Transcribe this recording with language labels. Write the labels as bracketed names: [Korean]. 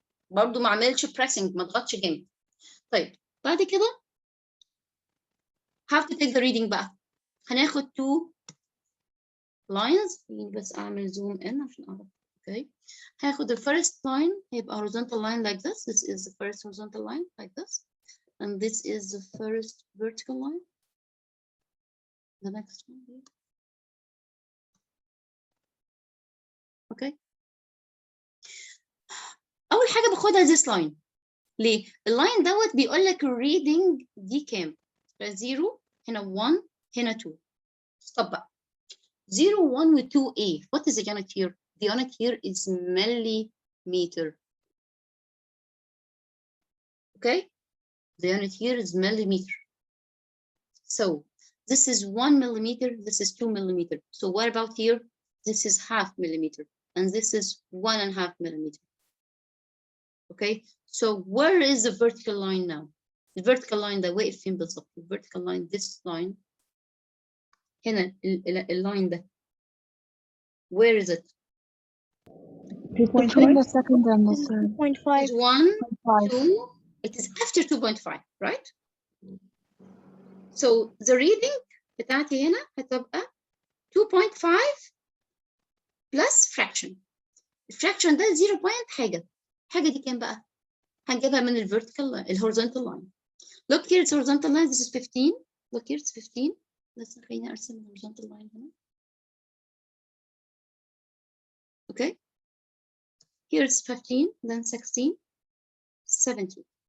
[Arabic] برضو ما اعملش pressing ما اضغطش جامد. طيب بعد كده [English] have to take the reading [Arabic] بقى. هناخد two lines. بس أعمل zoom in عشان أعرف. [English] Okay. هاخد the first line هيبقى horizontal line like this. This is the first horizontal line like this. And this is the first vertical line. The next one here. Okay. [Arabic] أول حاجة باخدها [English] this line. [Arabic] ليه؟ اللاين دوت بيقول لك الريدنج دي كام؟ 0 هنا 1 هنا 2. [English] Stop بقى. 0 1 و 2 A. What is the unit here? The unit here is millimeter. Okay? The unit here is millimeter. So This is 1 millimeter, this is 2 millimeter. So what about here? This is 0.5 millimeter, and this is 1.5 millimeter. Okay, so where is the vertical line now? The vertical line [Arabic] ده واقف فين بالظبط؟ [English] The vertical line, this line. [Arabic] هنا اللاين ده. [English] Where is it? between the second and the third. 2.5. Is 1, 5. 2, it is after 2.5, right? So the reading [Arabic] بتاعتي هنا هتبقى [English] 2.5 plus fraction. [Arabic] الفراكشن ده 0 point حاجة. حاجة دي كام بقى؟ هنجيبها من ال horizontal line. [English] Look here, it's horizontal line, this is 15. Look here, it's 15. Let's [Arabic] خليني أرسم [English] horizontal line هنا. Okay. Here it's 15, then 16, 17.